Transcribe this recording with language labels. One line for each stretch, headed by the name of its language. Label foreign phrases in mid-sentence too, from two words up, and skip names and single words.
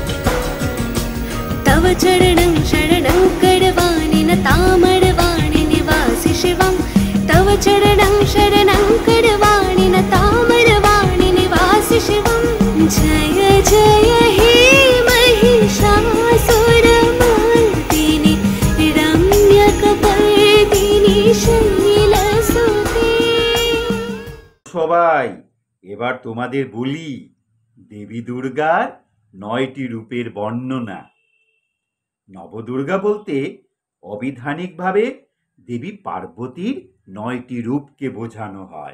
Sanskrit: तव चरणं शरणं करवाणि न तामरवाणि निवासि शिवं तव चरणं शरणं करवाणि न तामरवाणि निवासि शिवं जय जय हे महिषासुरमर्दिनि रम्यकपर्दिनि शैलसुते।
Bangla: সবাই এবার তোমাদের বলি দেবী দুর্গার 9টি রূপের বর্ণনা। নবদুর্গা বলতে অবিধানিকভাবে দেবী পার্বতীর 9টি রূপকে বোঝানো হয়।